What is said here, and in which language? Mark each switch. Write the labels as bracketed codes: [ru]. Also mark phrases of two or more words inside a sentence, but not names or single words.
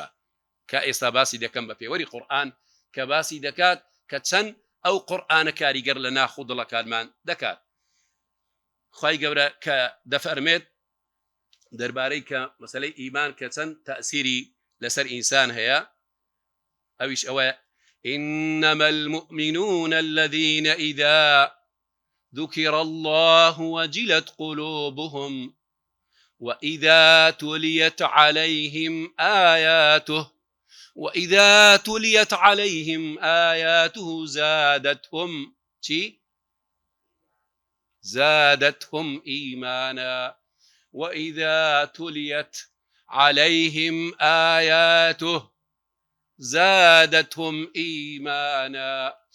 [ckb] کە ئێستا باسی دەکەم بە پێوەری قورئان کە باسی دەکات کە چەند ئەو قورئانە کاریگەر لە ناخ و دڵەکانمان دەکات. خوای گەورە کە دەفەرمێت دەربارەی کە مەسەلەی ئیمان کە چەند تەئسیری لەسەر ئینسان هەیە، ئەویش ئەوە: [ar] إنما المؤمنون الذين إذا ذكر الله وجلت قلوبهم وإذا تليت عليهم آياته زادتهم إيمانا وإذا تليت عليهم آياته زادتهم إيمانا.